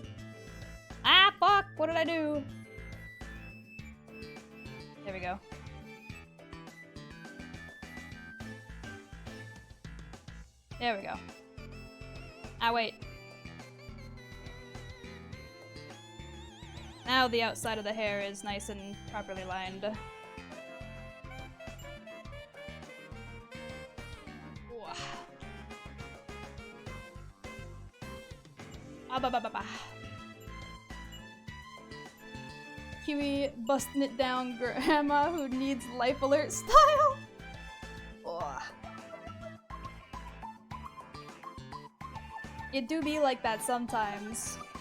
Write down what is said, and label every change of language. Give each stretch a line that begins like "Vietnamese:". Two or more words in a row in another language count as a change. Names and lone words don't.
English: Ah, fuck! What did I do? There we go. There we go. Ah, wait. Now the outside of the hair is nice and properly lined. Ah, ba ba ba ba. Kiwi busting it down grandma who needs life alert style. Ugh. It do be like that sometimes.